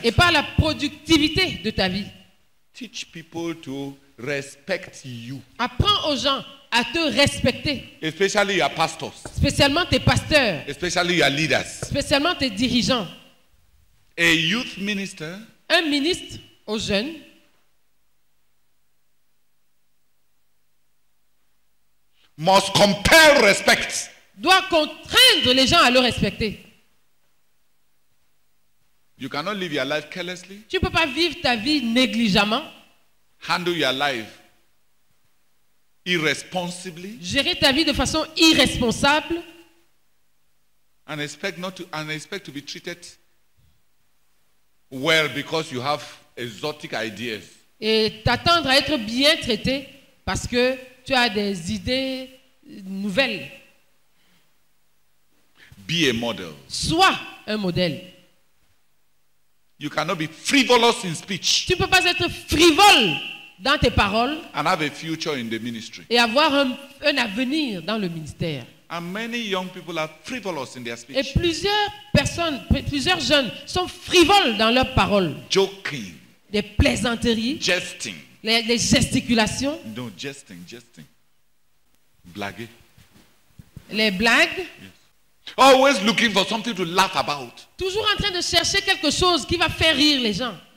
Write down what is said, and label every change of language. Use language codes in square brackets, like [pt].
[fr] et par la productivité de ta vie. [en] Teach people to respect you, [fr] Apprends aux gens à te respecter, [en] especially your pastors, [fr] spécialement tes pasteurs, [en] especially your leaders. [fr] spécialement tes dirigeants. [en] A youth minister [fr] Un ministre aux jeunes [en] must compel respect. [fr] doit contraindre les gens à le respecter. [en] You cannot live your life carelessly, [fr] Tu ne peux pas vivre ta vie négligemment, [en] handle your life irresponsibly, [fr] gérer ta vie de façon irresponsable [en] and expect to be treated well because you have exotic ideas. [fr] et t'attendre à être bien traité parce que tu as des idées nouvelles. [en] Be a model. [fr] Sois un modèle. [en] You cannot be frivolous in speech [fr] Tu ne peux pas être frivole dans tes paroles [en] and have a future in the ministry. [fr] et avoir un avenir dans le ministère. [en] And many young people are frivolous in their [fr] Et [en] speech. [fr] plusieurs jeunes sont frivoles dans leurs paroles. [en] Joking, [fr] Des plaisanteries, [en] jesting. [fr] les gesticulations, [en] No, jesting. Blague. [fr] les blagues. [en] Always looking for something to laugh about. [fr] Toujours en train de chercher quelque chose qui va faire rire les gens.